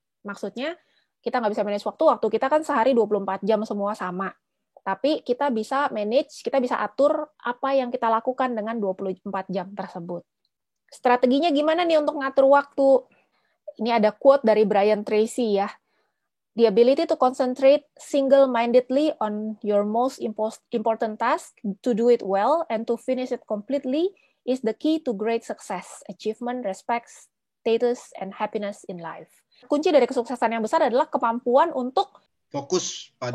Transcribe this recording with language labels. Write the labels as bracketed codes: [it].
[id] Maksudnya, kita nggak bisa manage waktu kita kan sehari 24 jam semua sama. Tapi kita bisa manage, kita bisa atur apa yang kita lakukan dengan 24 jam tersebut. Strateginya gimana nih untuk ngatur waktu? Ini ada quote dari Brian Tracy ya. [en] The ability to concentrate single-mindedly on your most important task, to do it well, and to finish it completely is the key to great success, achievement, respect, status, and happiness in life. [id] Kunci dari kesuksesan yang besar adalah kemampuan untuk fokus